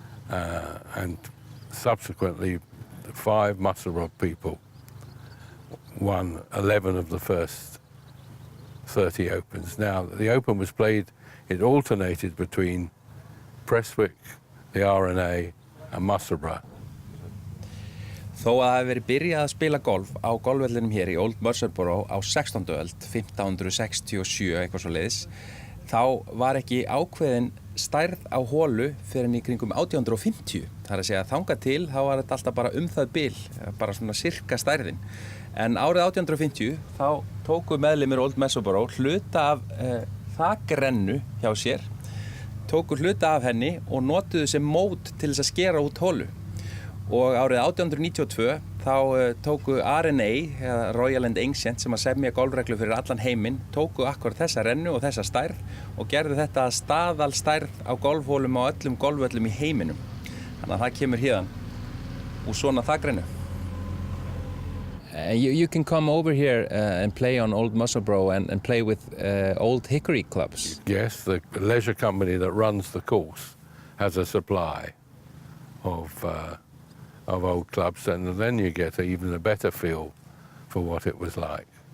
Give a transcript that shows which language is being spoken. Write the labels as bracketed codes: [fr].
[en] And subsequently 5 Musselburgh people won 11 of the first 30 Opens. Now, the Open was played, it alternated between Prestwick, the R&A and Musselburgh. [is] Þó að það hafi verið byrjað að spila golf á golfvellinum hér í Old Musselburgh á 16. öld, 1567 eitthvað svo leiðis, þá var ekki ákveðin stærð á holu fyrir en í kringum 1850. Það er að segja að þangað til þá var þetta alltaf bara það bil, bara svona sirka stærðin. En árið 1850 þá tóku meðlimir Old Musselburgh hluta af þakrennu hjá sér, tóku hluta af henni og notuðu sem mót til þess að skera út holu. Og árið 1892 þá tóku R&A, eða Royal and Ancient, sem að semja golfreglu fyrir allan heiminn, tóku akkurat þessa rennu og þessa stærð og gerðu þetta að staðalstærð á golfhólum á öllum golfvöllum í heiminum. Þannig að það kemur hérðan úr svona þakrennu. [en] You can come over here and play on Old Musselburgh and play with old hickory clubs. Yes, the leisure company that runs the course has a supply of old clubs, and then you get even a better feel for what it was like.